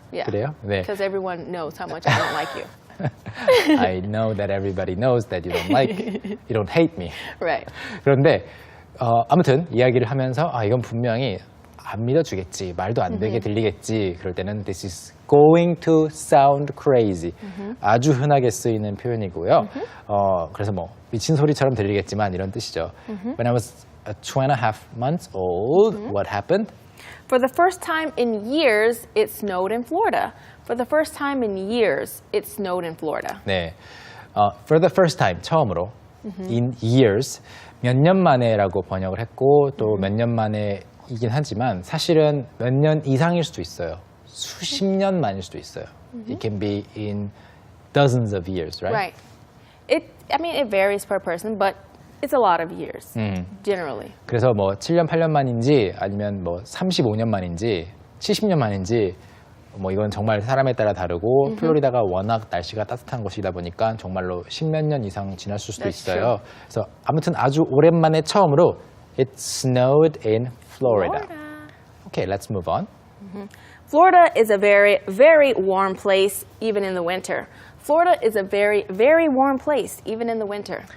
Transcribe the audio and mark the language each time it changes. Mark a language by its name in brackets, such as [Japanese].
[English] Yeah. [Korean] 그래요? 네. [English] Because everyone knows how much I don't like you. I know that everybody knows that you don't hate me. Right. [Korean] 그런데 아무튼 이야기를 하면서 이건 분명히 안 믿어주겠지, 말도 안 되게 들리겠지. 그럴 때는 [English] this is going to sound crazy. [Korean] 아주 흔하게 쓰이는 표현이고요. 그래서 뭐 미친 소리처럼 들리겠지만 이런 뜻이죠. [English] When I was 2.5 months old, what happened? For the first time in years, it snowed in Florida. For the first time in years, it snowed in Florida. [Korean] 네, [English] for the first time, [Korean] 처음으로, [English] in years, [Korean] 몇 년 만에라고 번역을 했고 또 몇 년 만에이긴 하지만 사실은 몇 년 이상일 수도 있어요. 수십 년 만일 수도 있어요. [English] It can be in dozens of years, right? Right. I mean, it varies per person, but it's a lot of years, generally. [Korean] 그래서 뭐 7년, 8년 만인지 아니면 뭐 35년 만인지 70년 만인지 뭐 이건 정말 사람에 따라 다르고 플로리다가 워낙 날씨가 따뜻한 곳이다 보니까 정말로 십몇 년 이상 지났을 수도 [English] That's [Korean] 있어요. 그래서 아무튼 아주 오랜만에 처음으로 [English] It snowed in Florida. Okay, let's move on. Florida is a very, very warm place, even in the winter. Florida is a very, very warm place, even in the winter.